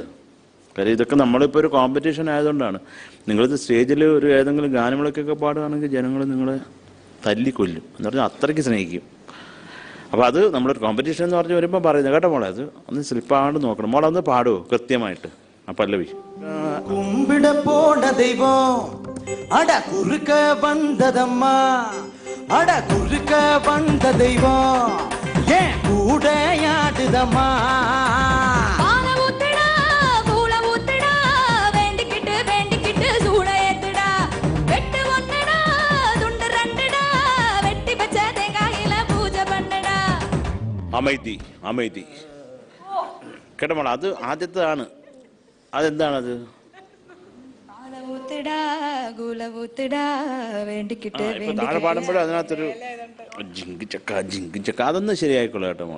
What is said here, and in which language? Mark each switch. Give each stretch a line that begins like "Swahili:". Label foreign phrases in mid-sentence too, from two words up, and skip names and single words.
Malayalam: കാര്യം ഇതൊക്കെ നമ്മളിപ്പോൾ ഒരു കോമ്പറ്റീഷൻ ആയതുകൊണ്ടാണ്. നിങ്ങളിത് സ്റ്റേജിൽ ഒരു ഏതെങ്കിലും ഗാനങ്ങളൊക്കെ പാടുകയാണെങ്കിൽ ജനങ്ങൾ നിങ്ങളെ തല്ലിക്കൊല്ലും എന്ന് പറഞ്ഞാൽ അത്രയ്ക്ക് സ്നേഹിക്കും. അപ്പോൾ അത് നമ്മളൊരു കോമ്പറ്റീഷൻ എന്ന് പറഞ്ഞ് വരുമ്പോൾ പറയുന്നത് കേട്ടോ മോളെ, അത് ഒന്ന് സ്ലിപ്പാണ്ട് നോക്കണം. മോളെ ഒന്ന് പാടുമോ കൃത്യമായിട്ട് ആ പല്ലവി?
Tamil: கும்பிட போன தெய்வம் அட குறுக்க வந்ததம்மா, அட குறுக்க வந்த தெய்வம் ஏன் கூடையாடுதம்மா. பால ஊத்துடா பூல ஊத்துடா, வேண்டிக்கிட்டு வேண்டிக்கிட்டு சூட ஏத்துடா, வெட்டு ஒண்ணுடா துண்டு ரெண்டுடா, வெட்டி வச்ச தேங்காயில பூஜை பண்ணுடா.
Malayalam: അമൈതി കേട്ടോ മോളെ, അത് ആദ്യത്തേതാണ്. അതെന്താണത്? ഇപ്പൊ താഴെ പാടുമ്പോഴും അതിനകത്തൊരു ജിങ്കിച്ചക്ക അതൊന്നും ശരിയായിക്കോളൂ കേട്ടോ മോളെ.